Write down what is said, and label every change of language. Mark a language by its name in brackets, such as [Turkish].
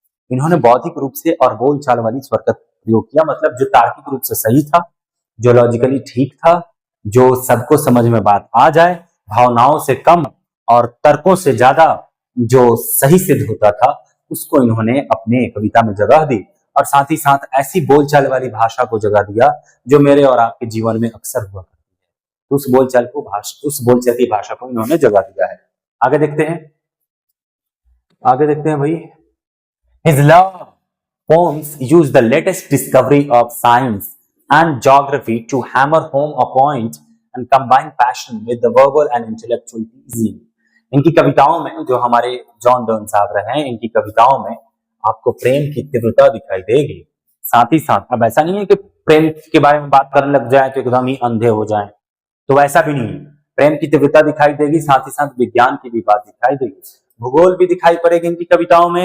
[Hindi] इन्होंने बौद्धिक रूप से और बोलचाल वाली स्वर का प्रयोग किया, मतलब जो तार्किक रूप से सही था, जो लॉजिकली ठीक था, जो सबको समझ में बात आ जाए, भावनाओं से कम और तर्कों से ज्यादा जो सही सिद्ध होता था, उसको इन्होंने अपने कविता में जगह दी। और साथ ही साथ ऐसी बोलचाल वाली भाषा को जगह दिया जो मेरे और आपके जीवन में अक्सर हुआ करती है। तो उस बोलचाल की भाषा को इन्होंने जगह दिया है। आगे देखते हैं भाई। [English] His love poems use the latest discovery of science and geography to hammer home a point and combine passion with the verbal and intellectual teasing. [Hindi] इनकी कविताओं में, जो हमारे जॉन डन साहब रहे हैं, इनकी कविताओं में आपको प्रेम की तीव्रता दिखाई देगी। साथ ही साथ अब ऐसा नहीं है कि प्रेम के बारे में बात करने लग जाए तो एकदम ही अंधे हो जाएं, तो वैसा भी नहीं है। प्रेम की तीव्रता दिखाई देगी, साथ ही साथ विज्ञान की भी बात दिखाई देगी, भूगोल भी दिखाई पड़ेगी इनकी कविताओं में।